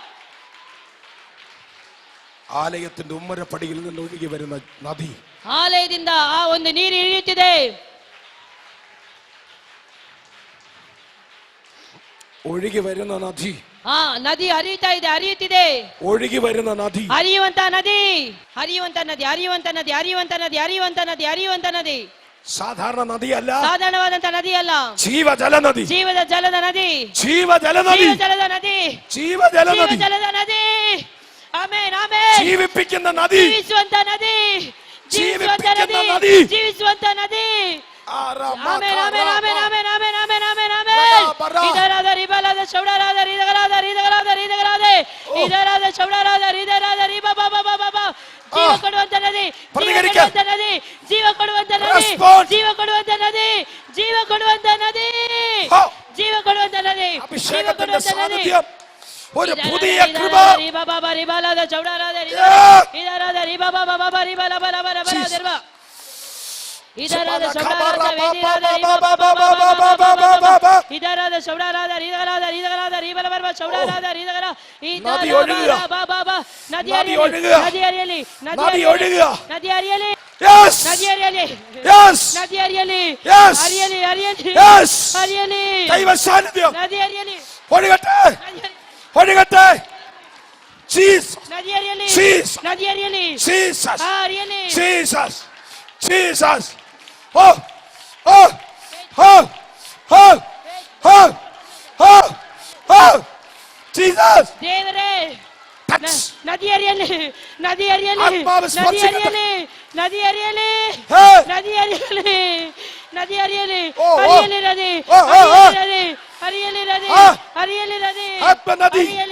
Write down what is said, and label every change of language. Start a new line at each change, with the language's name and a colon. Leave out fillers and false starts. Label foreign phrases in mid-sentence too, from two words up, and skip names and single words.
Malayalam: ആലയത്തിന്റെ ഉമ്മരപ്പടിയിൽ നിന്ന് ഒഴുകി വരുന്ന നദി,
Kannada: ಆಲಯದಿಂದ ಆ ಒಂದು ನೀರು ಇಳಿಯುತ್ತಿದೆ.
Malayalam: ഒഴുകി വരുന്ന നദി,
Kannada: ಆ ನದಿ ಹರಿಯುತ್ತಿದೆ.
Malayalam: ഒഴുകി വരുന്ന നദി,
Kannada: ಹರಿಯುವಂತ ನದಿ.
Malayalam: സാധാരണ നദിയല്ല,
Kannada: ಸಾಧಾರಣವಾದಂತ ನದಿ ಅಲ್ಲ,
Malayalam: ജീവജല നദി,
Kannada: ಜೀವದ ನದಿ. ಆಮೆನ್, ಆಮೆನ್.
Malayalam: ജീവിപ്പിക്കുന്ന നദി,
Kannada: ಜೀವಿಸುವಂತ ನದಿ. ಆಮೆನ್, ಆಮೆನ್, ಆಮೆನ್, ಆಮೆನ್, ಆಮೆನ್, ಆಮೆನ್, ಆಮೆನ್, ಆಮೆನ್. ಇದರಾದ ರಿಬಲಾದ ಶೌಡರಾದ ರೀದಗರಾದ ಇದರಾದ ಶೌಡರಾದ ರೀಬಾ. ಜೀವ ಕೊಡುವಂತ ನದಿ, ಜೀವ ಕೊಡುವಂತ ನದಿ.
Malayalam: അഭിഷേകത്തിന്റെ സാന്നിധ്യം, ഒരു പുതിയ കൃപ. റിബാലാದ ಶೌಡರಾದ ಇದರಾದ റിബാ. ಇದರಾದ ಶೌಡರಾದ ಇದರಾದ ಶೌಡರಾದ ರೀಬಲ ಶೌಡರಾದ ರೀದಗರ നദി ഒഴുകുക.
Kannada: ನದಿ ಹರಿಯಲಿ.
Malayalam: ദൈവ സാന്നിധ്യം
Kannada: ನದಿ ಹರಿಯಲಿ.
Malayalam: ഒഴുകട്ടെ. ജീസസ്,
Kannada: ನದಿ ಹರಿಯಲಿ.
Malayalam: ജീസസ്,
Kannada: ನದಿ ಹರಿಯಲಿ.
Malayalam: ജീസസ്,
Kannada: ಹರಿಯಲಿ.
Malayalam: ജീസസ്, ജീസസ്. ജീസസ്.
Kannada: ದೇವರೇ, Touch. ನದಿ ಹರಿಯಲಿ. ಆತ್ಮಾವ ಸ್ಪರ್ಶಿಸಲಿ. ನದಿ ಹರಿಯಲಿ. ಆತ್ಮ ನದಿ.